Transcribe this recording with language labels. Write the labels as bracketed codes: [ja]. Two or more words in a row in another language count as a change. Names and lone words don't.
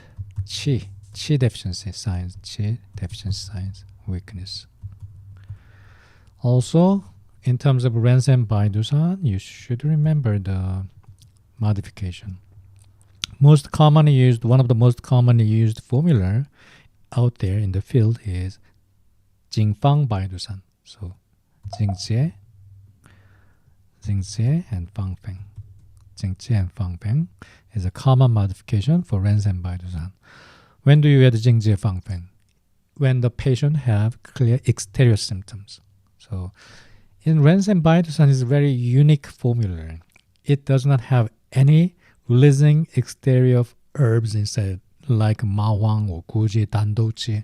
[en] Qi deficiency signs, Qi deficiency signs, weakness. Also, in terms of Ren, Shen, Bai, Du, San, you should remember the modification. Most commonly used, one of the most commonly used formula out there in the field is Jingfang Bai Du San. So Jingjie and Fangfeng. Jingjie and Fangfeng is a common modification for Ren, Shen, Bai Du San. When do you add Jingjie Fangfeng? When the patient have clear exterior symptoms. So in Ren, Shen, Bai Du San is a very unique formula. It does not have any releasing exterior of herbs inside, like Ma Huang or Guji, Dandochi.